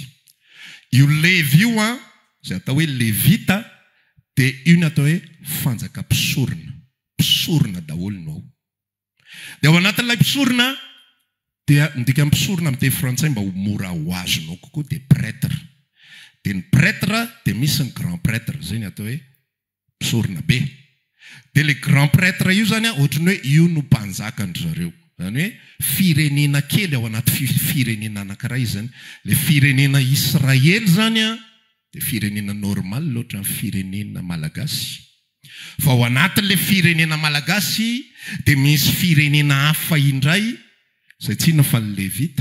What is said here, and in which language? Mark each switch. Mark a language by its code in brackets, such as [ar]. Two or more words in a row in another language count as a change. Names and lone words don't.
[mg] Io Levi io izay atao hoe Levita dia io ny atao hoe fanjaka mpisorona. Mpisorona daholo no ao. Dia ao anatin'ilay mpisorona dia ndika mpisorona amin'ny teny frantsay mba ho mora ho azonao kokoa dia prêtre. Dia ny prêtre dia misy ny [fr] grand prêtre, [mg] izay ny atao hoe mpisorona be. Dia le [fr] grand prêtre [mg] io zany ohatrany hoe io no mpanjakandry zareo. Zany hoe firenena kely ao anaty firenena anankiray zany. Le firenena Israely zany dia firenena normal loatra amin'ny firenena malagasy. Fa ao anatin'le firenena malagasy dia misy firenena hafa indray izay tsy inona fa ny Levita.